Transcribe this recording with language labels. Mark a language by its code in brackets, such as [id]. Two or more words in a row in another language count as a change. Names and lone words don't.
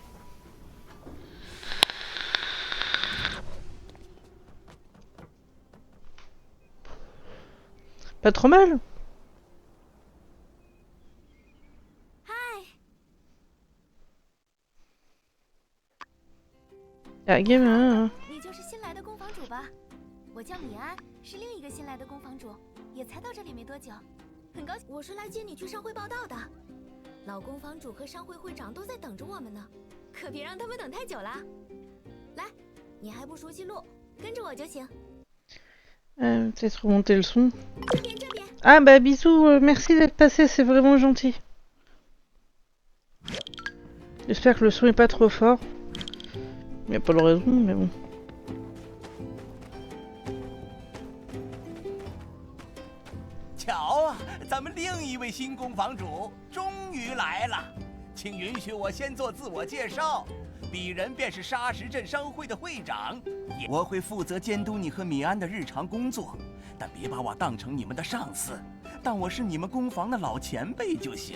[fr] Pas trop mal. Ah, gamin. [zh] 你就是新来的宫房主吧？我叫米安，是另一个新来的宫房主，也才到这里没多久。很高兴，我是来接你去商会报道的。老宫房主和商会会长都在等着我们呢，可别让他们等太久了。来，你还不熟悉路，跟着我就行。 [fr] Peut-être remonter le son. [zh] 这边这边。 [fr] Ah bah bisous, merci d'être passé, c'est vraiment gentil. J'espère que le son est pas trop fort. Il n'y a pas de raison, mais bon. [zh] 瞧啊，咱们另一位新宫房主终于来了，请允许我先做自我介绍。鄙人便是沙石镇商会的会长，我会负责监督你和米安的日常工作，但别把我当成你们的上司，当我是你们工坊的老前辈就行。